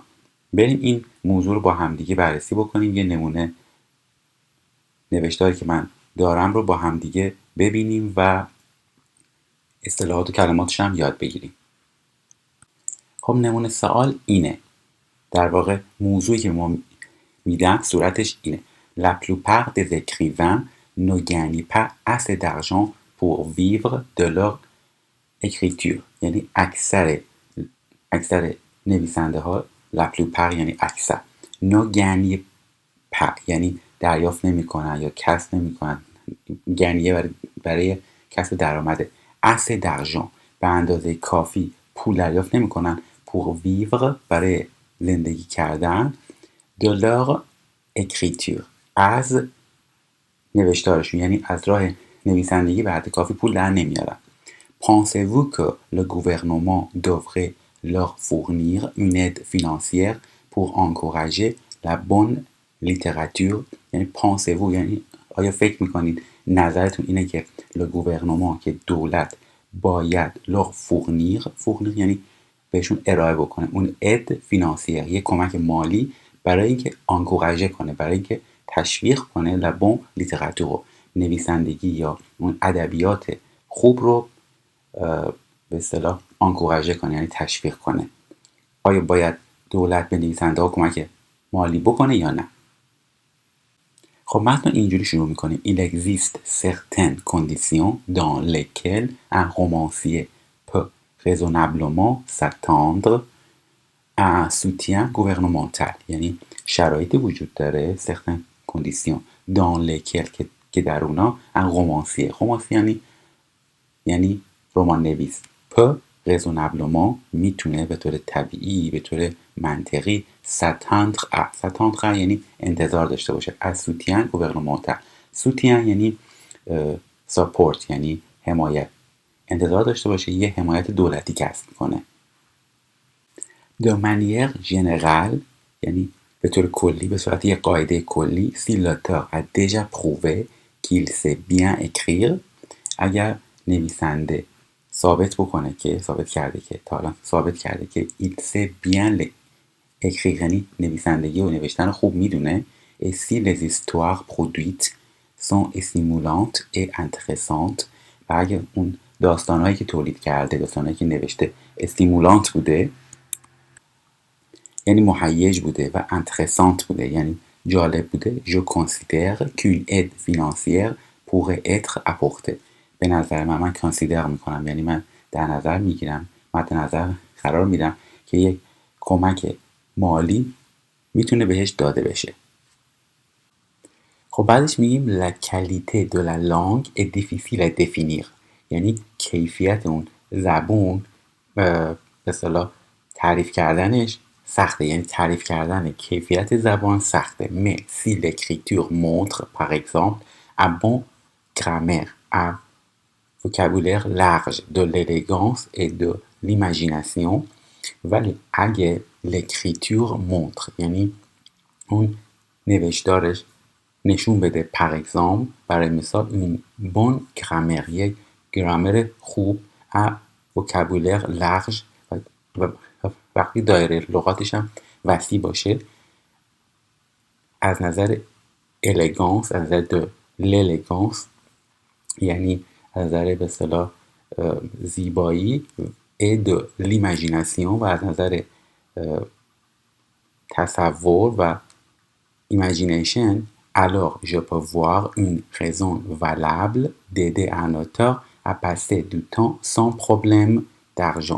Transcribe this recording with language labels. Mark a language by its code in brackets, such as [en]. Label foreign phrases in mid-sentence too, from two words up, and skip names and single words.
[fa] بریم این موضوع رو با همدیگه بررسی بکنیم. یه نمونه نوشتاری که من دارم رو با همدیگه ببینیم و اصطلاحات و کلماتش هم یاد بگیریم. خب نمونه سوال اینه، در واقع موضوعی که ما میدن صورتش اینه: [fr] La plupart des écrivains ne gagnent pas assez d'argent pour vivre de leur écriture. [fa] یعنی اکثر نویسنده ها، [fr] La plupart [fa] یعنی اکثر، [fr] ne gagnent pas [fa] یعنی دریافت نمی کنن یا کسب نمی کنن. گنیه برای کسب درآمده، [fr] assez d'argent [fa] به اندازه کافی پول دریافت نمی کنن، [fr] pour vivre [fa] برای زندگی کردن، [fr] de leur écriture [fa] از نوشتارشون، یعنی از راه نویسندگی به حد کافی پول در نمیارن. [fr] Pensez-vous que le gouvernement devrait leur fournir une aide financière pour encourager la bonne littérature؟ [fa] یعنی [fr] pensez-vous [fa] یعنی آیا فکر میکنید، نظرتون اینه که [fr] le gouvernement [fa] که دولت باید [fr] leur fournir [fa] یعنی بهشون ارائه بکنه اون [fr] aide financière، [fa] یک کمک مالی برای اینکه انکوراژه کنه، برای اینکه تشویق کنه [fr] la bonne littérature، [fa] نویسندگی یا اون ادبیات خوب رو به اصطلاح انکوراژه کنه، یعنی تشویق کنه. آیا باید دولت به نویسنده ها کمک مالی بکنه یا نه؟ خب متن اینجوری شروع میکنیم: [fr] Il existe certaines conditions dans lesquelles un romancier peut raisonnablement s'attendre à un soutien gouvernemental. [fa] یعنی شرایطی وجود داره، [fr] certaines conditions dans lesquelles [fa] که در اونا [fr] un romancier [fa] یعنی رمان نویس، [fr] peut raisonnablement [fa] میتونه به طور طبیعی، به طور منطقی [fr] s'attendre [fa] یعنی انتظار داشته باشه از [fr] soutien gouvernemental. [fa] soutien یعنی support یعنی حمایت، انتظار داشته باشه یه حمایت دولتی کسب کنه. [fr] de manière générale [fa] یعنی به طور کلی، به صورت یه قاعده کلی، [fr] si l'auteur a déjà prouvé qu'il sait bien écrire، [fa] اگر نویسنده ثابت کرده که [fr] il sait bien écrire [fa] یعنی نویسندگی و نوشتن خوب میدونه، [fr] et si les histoires produites sont stimulantes et intéressantes، [fa] و اگر اون داستانهایی که تولید کرده، داستانهایی که نوشته استیمولانت بوده یعنی مهیج بوده و انترسانت بوده یعنی جالب بوده، [fr] je considère qu'une aide financière pourrait être apportée. [fa] به نظر من کانسیدر میکنم یعنی من در نظر میگیرم، مد نظر قرار میدم که یک کمک مالی میتونه بهش داده بشه. خب بعدش میگیم [fr] la qualité de la langue est difficile à définir، [fa] یعنی کیفیت اون زبون به اصطلاح تعریف کردنش سخته، یعنی تعریف کردن کیفیت زبان سخته. [fr] mais si l'écriture montre par exemple un bon grammaire, un vocabulaire large, de l'élégance et de l'imagination، [fa] ولی اگه [fr] l'écriture montre [fa] یعنی اون نوشتارش نشون بده [fr] par exemple [fa] برای مثال [fr] une bonne grammaire، [fa] یک گرامر خوب، [fr] un vocabulaire large [fa] و وقتی دایره لغاتش هم وسیع باشه، از نظر الگانس، از نظر l'élégance یعنی از نظر به اصطلاح زیبایی، [fr] et de l'imagination [fa] و از نظر تصور و imagination، [fr] alors je peux voir une raison valable d'aider un auteur à passer du temps sans problème d'argent.